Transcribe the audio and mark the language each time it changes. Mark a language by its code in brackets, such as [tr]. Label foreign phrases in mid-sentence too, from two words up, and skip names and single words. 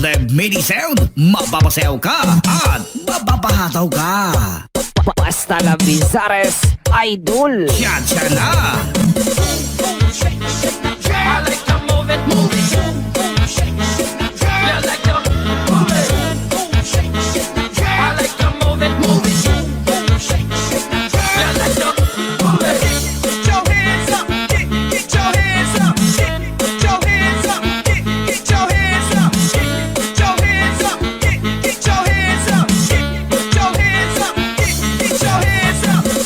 [tl] Medley sound, mapapasayaw ka at mapapahataw ka. Basta la Bizares Idol. Cha-cha na! [en] I like to move it, move it. I like to move it. I like to move it, move it. I like to move it. Get your hands up, get your hands up, get your hands up, get your hands up, get your hands up, get your hands up, get your hands up, get your hands up.